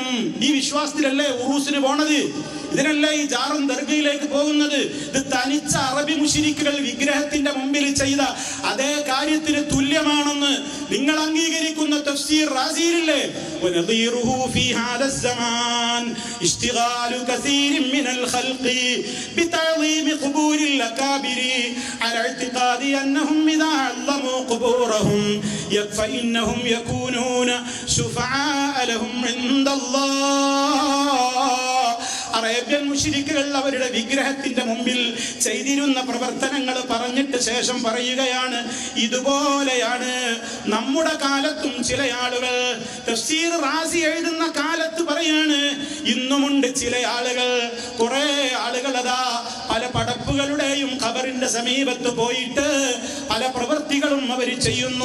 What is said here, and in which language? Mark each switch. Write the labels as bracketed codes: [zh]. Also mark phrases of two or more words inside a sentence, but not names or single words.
[ml] ഈ വിശ്വാസത്തിലല്ലേ ഉറൂസിന് പോണത്, ഇതിനല്ലേ ഈ ജാറും ദർഗയിലേക്ക് പോകുന്നത്. ഇത് തനിച്ച അറബി മുശ്രിക്കുകൾ വിഗ്രഹത്തിന്റെ മുമ്പിൽ ചെയ്ത അതേ കാര്യത്തിന് തുല്യമാണെന്ന് നിങ്ങൾ അംഗീകരിക്കുന്ന തഫ്സീർ റാസിയിലില്ലേ? [ar] ونظيره في هذا الزمان اشتغال كثير من الخلق بتعظيم قبور الأكابر على اعتقاد أنهم إذا عظموا قبورهم فإنهم يكونون شفعاء لهم عند الله. [ml] അറേബ്യൻ മുശ്രിക്കുകൾ അവരുടെ വിഗ്രഹത്തിന്റെ മുമ്പിൽ ചെയ്തിരുന്ന പ്രവർത്തനങ്ങൾ പറഞ്ഞിട്ട് ശേഷം പറയുകയാണ്, ഇതുപോലെയാണ് നമ്മുടെ കാലത്തും ചില ആളുകൾ. തഫ്സീർ റാസി എഴുതുന്ന കാലത്ത് പറയാണ്, ഇന്നുമുണ്ട് ചില ആളുകൾ, കുറെ ആളുകൾ അതാ പല പടപ്പുകളുടെയും ഖബറിന്റെ സമീപത്ത് പോയിട്ട് പല പ്രവൃത്തികളും അവർ ചെയ്യുന്നു.